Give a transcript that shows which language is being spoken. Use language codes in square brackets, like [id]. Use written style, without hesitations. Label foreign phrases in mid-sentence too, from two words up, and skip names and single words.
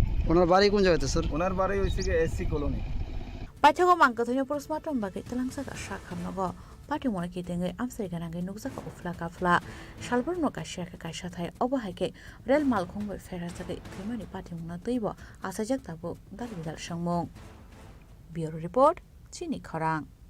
[bn] ওনার বাড়ি কোন জায়গাতে স্যার ওনার বাড়ি হইছে কি এসসি কলোনি [trp] पाइथागो मांगथयो पोस्टमर्टम बागै तलांसागा साखामनगो पाटिमुनो किदेङै आमसाइ गानाङै नुगजाका उफ्ला काफ्ला सालबरनो कासियाका काइसाथाय अबहायके रेल मालखंबाय फेराजागै थैमानि पाटिमुनो दैबो आसाइजाक दाबो दालिदाल संमुं ब्युरो रिपोर्ट चिनी खरां